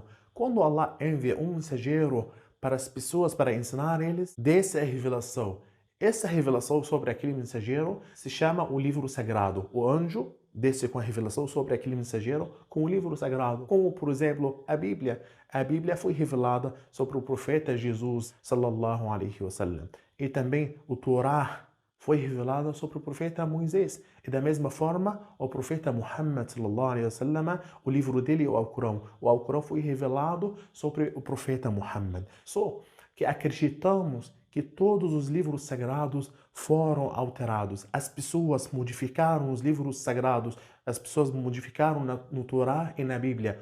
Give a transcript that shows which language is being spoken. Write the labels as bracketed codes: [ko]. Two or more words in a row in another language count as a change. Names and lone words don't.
[pt] Quando Allah envia um mensageiro para as pessoas, para ensinar eles, desce a revelação. Essa revelação sobre aquele mensageiro se chama o livro sagrado. O anjo desce com a revelação sobre aquele mensageiro com o livro sagrado. Como, por exemplo, a Bíblia. A Bíblia foi revelada sobre o profeta Jesus, [ar] صلى الله عليه وسلم. [pt] E também o Torá foi revelada sobre o profeta Moisés. E da mesma forma, o profeta Muhammad, [ar] صلى الله عليه وسلم, [pt] o livro dele é o Alcorão. O Alcorão foi revelado sobre o profeta Muhammad. Só que acreditamos que todos os livros sagrados foram alterados. As pessoas modificaram os livros sagrados, as pessoas modificaram no Torá e na Bíblia.